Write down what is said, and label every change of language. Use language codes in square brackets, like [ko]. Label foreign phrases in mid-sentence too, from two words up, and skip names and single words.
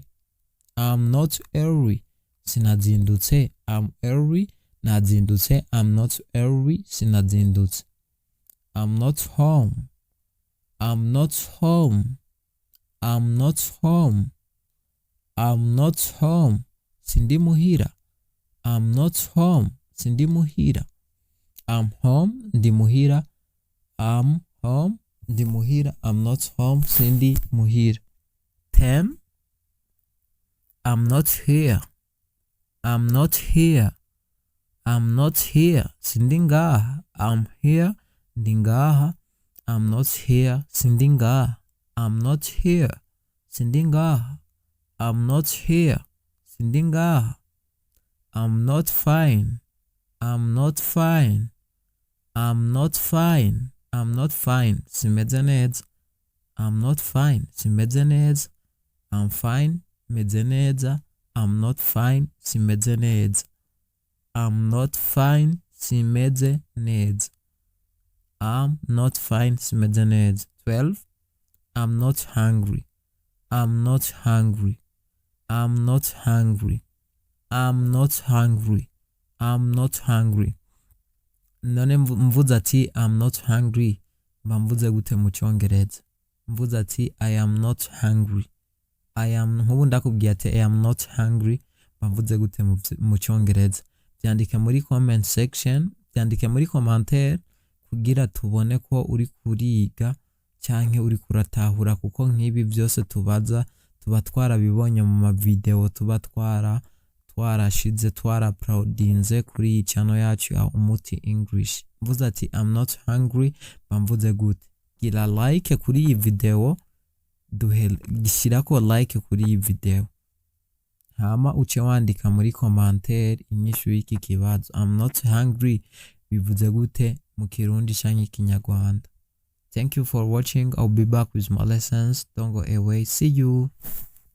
[en] I'm not early, sinazindutse. I'm early, nazindutse. I'm not early, sinazindutse. I'm not home. I'm not home. I'm not home. I'm not home. [rn] Sindi muhira. [en] I'm not home. [rn] Sindi muhira. [en] I'm home. [rn] Ndi muhira. [en] I'm home. [rn] Ndi muhira. [en] I'm not home. [rn] Sindi muhira. 10. [en] I'm not here. I'm not here. I'm not here. [rn] Sindi ngaha. [en] I'm here. [rn] Ndi ngaha. I'm not here. Sindi ngaha. [en] I'm not here. [rn] Sindi ngaha. [en] I'm not here. [rn] Sindi ngaha. [en] I'm not fine. I'm not fine. I'm not fine. I'm not fine. [rn] Simeze neza. [en] I'm not fine. [rn] Simeze neza. [en] I'm fine. [rn] Meze neza. [en] I'm not fine. [rn] Simeze neza. [en] I'm not fine. [rn] Simeze neza. [en] I'm not fine. [rn] Simeze neza. 12. [en] I'm not hungry. I'm not hungry. I'm not hungry. I'm not hungry. I'm not hungry. [rn] None mvuze ati [en] I'm not hungry, [rn] mvuze gute mu Cyongereza? Mvuze ati [en] I am not hungry. [rn] Nkubu ndakubwiye ati [en] I am not hungry, [rn] mvuze gute mu Cyongereza? Byandike muri [en] comment section, [rn] byandike muri commentaire kugira tubone ko uri kuriga cyanke uri kuratahura, kuko nk'ibi byose tuba twarabibonye mu ma video tuba twarashize twaraploadinze kuri iyi channel yacu ya Umuti English. Mvuze ati [en] I'm not hungry, [rn] mvuze gute? Gira like kuri iyi video, gishyirako like kuri iyi video, hama uce wandika muri commentaire inyishu y'iki kibazo. [en] I'm not hungry [rn] bivuze gute mu Kirundi canke Ikinyarwanda? [en] Thank you for watching. I'll be back with more lessons. Don't go away. See you.